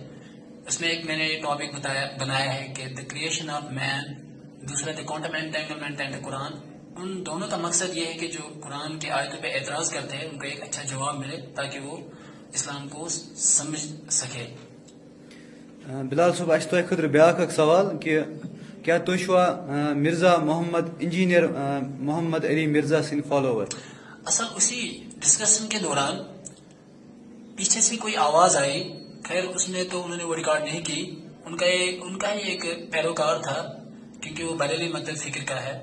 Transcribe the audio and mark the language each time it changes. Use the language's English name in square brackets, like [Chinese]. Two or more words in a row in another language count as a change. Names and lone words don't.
[Urdu] اس میں ایک میں نے ٹاپک بنایا ہے کہ [English] the creation of man, [Urdu] دوسرا [English] the quantum entanglement and the Quran. [Urdu] ان دونوں کا مقصد یہ ہے کہ جو قرآن کے آیتوں پہ اعتراض کرتے ہیں ان کو ایک اچھا جواب ملے تاکہ وہ اسلام کو سمجھ سکے. [Kashmiri] بلال صاحب اس تہ خاطر بیاکھ اکھ سوال کہ کیا تُہۍ چھوا مرزا محمد انجینئر محمد علی مرزا سن فالوور؟ [Urdu] اصل اسی ڈسکشن کے دوران پیچھے سے کوئی آواز آئی, خیر اس نے تو انہوں نے وہ ریکارڈ نہیں کی, ان کا ہی ایک پیروکار تھا کیونکہ وہ بریلی مدل فکر کا ہے.